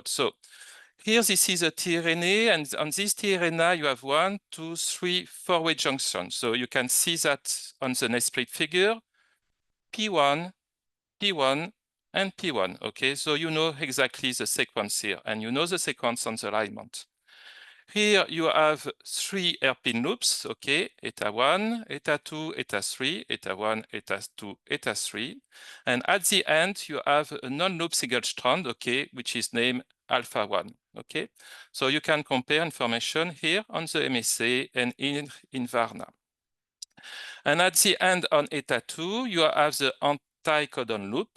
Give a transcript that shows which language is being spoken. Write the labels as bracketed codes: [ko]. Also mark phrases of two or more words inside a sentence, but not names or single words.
[en] So here, this is a tRNA, and on this tRNA, you have 1, 2, 3, 4-way junctions. So you can see that on the N.ESPript figure, P1, P1, and P1. Okay, so you know exactly the sequence here, and you know the sequence on the alignment. Here you have 3 hairpin loops, okay, eta 1, eta 2, eta 3, eta 1, eta 2, eta 3. And at the end, you have a non-loop single strand, okay, which is named alpha 1, okay? So you can compare information here on the MSA and in Varna. And at the end on eta 2, you have the anti-codon loop.